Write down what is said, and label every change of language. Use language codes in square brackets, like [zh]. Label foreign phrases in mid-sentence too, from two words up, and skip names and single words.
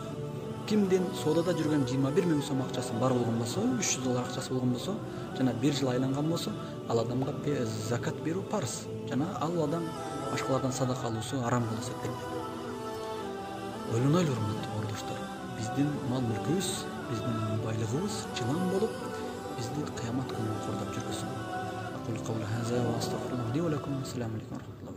[ky] Кимдин соодада жүргөн 21 000 сом акчасы бар болгон болсо, 300 доллар акчасы болгон болсо, жана бир жыл айланган болсо, ал адамга закат берүү парыз. Жана ал адам башкалардан садака алуусу арам болуп эсептелет. Ойлонойлор урматтуу бауырдоштор. Биздин мал мүлкүбүз, биздин байлыгыбыз жылан болуп, бизди кыямат күнү кордоп жүргүсүн. [ar] أقول قولي هذا وأستغفر الله لي ولكم السلام عليكم ورحمة الله.